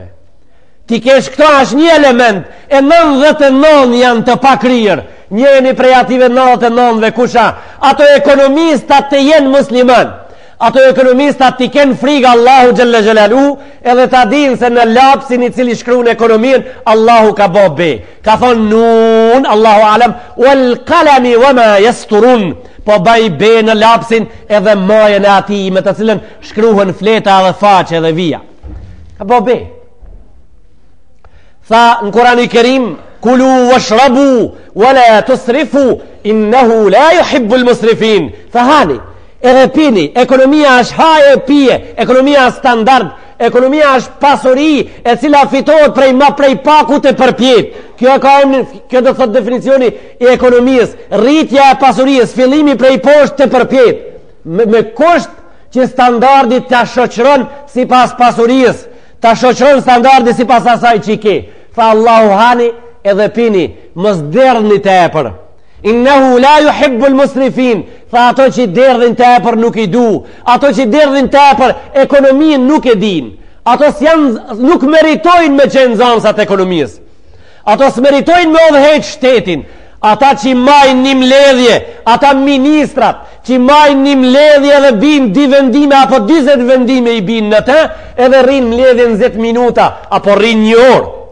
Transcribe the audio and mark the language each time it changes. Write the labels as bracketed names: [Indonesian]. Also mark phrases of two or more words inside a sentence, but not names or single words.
[Albanian] Ti kesh këto është një element, e 99 janë të pakryer, njëni prej ative 99 kusha, ato ekonomistat të jenë musliman, ato ekonomistat të kenë frikë [Arabic] الله جل جلاله, [Albanian] edhe ta dinë se në lapsin i cili shkruan ekonominë, Allahu ka bo be. Ka thonë nun, [Arabic] الله أعلم, والقلم وما يسطرون, [Albanian] po baj be në lapsin edhe majën e ati me të cilën shkruhen fleta dhe faqe dhe vija. Ka bo be. Tha në Kur'an i Kerim, [Arabic] كلوا واشربوا ولا تسرفوا إنه لا يحب المسرفين. [Albanian] Tha hani, edhe pini, ekonomia është haje pije, ekonomia është standard, ekonomia është pasuri e cila fitohet prej pakut e përpjet. Kjo do thot definicioni i ekonomisë, rritja e pasurisë, fillimi prej poshtë të përpjet, me kusht që standardit të shoqëron si pas pasurisë, të shoqëron standardit si pas asaj që i ke. Fa Allahu hani edhe pini, mos derdhni të epër. [Arabic] إنه لا يحب المسرفين. [Albanian] Tha ato që derdhin të epër nuk i du, ato që derdhin të epër ekonominë nuk e din, ato nuk meritojnë me qenë zanësat ekonomisë, ato s'meritojnë me odhejt shtetin. Ata që majnë një mledhje, ata ministrat që majnë një mledhje dhe binë 2 vendime apo 20 vendime i binë në të, edhe rinë mledhje në 10 minuta apo rinë 1 orë,